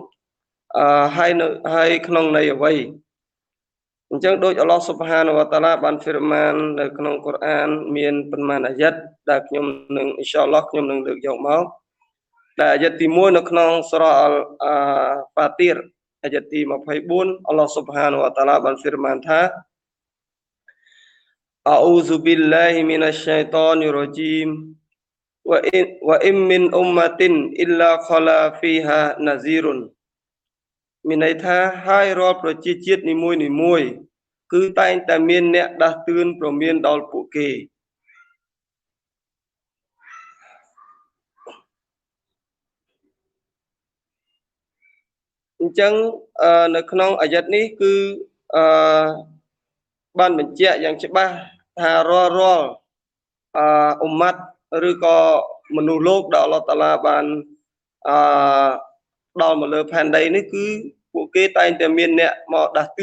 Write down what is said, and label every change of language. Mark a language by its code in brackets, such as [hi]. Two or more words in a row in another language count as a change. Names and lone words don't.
[km] ហើយក្នុងន័យអ្វីអញ្ចឹងដូច [ar] الله سبحانه وتعالى [km] បានហ្វីរម៉ាននៅក្នុងកូរ៉ានមានប៉ុន្មានអាយ៉ាត់ដែលខ្ញុំនឹង [ar] إن شاء الله [km] ខ្ញុំនឹងលើកយកមកដែលអាយ៉ាត់ទី1នៅក្នុងសូរ៉ាអល់ហ្វាទីរអាយ៉ាត់ទី24 [ar] الله سبحانه وتعالى [km] បានហ្វីរម៉ានថា [ar] أعوذ بالله من الشيطان الرجيم وإن من أمة إلا خلا فيها نذير [km] មានន័យថាហើយរាល់ប្រជាជាតិនីមួយៗគឺតែងតែមានអ្នកដាស់តឿនព្រមានដល់ពួកគេ អញ្ចឹងនៅក្នុងអាយ៉ាត់នេះគឺបានបញ្ជាក់យ៉ាងច្បាស់ថារាល់អ៊ុម៉ាត់ឬក៏មនុស្សលោកដែល [ar] الله تعالى [km] បានដល់មកលើផែនដីនេះគឺពួកគេតែងតែមានអ្នកមកដាស់តឿ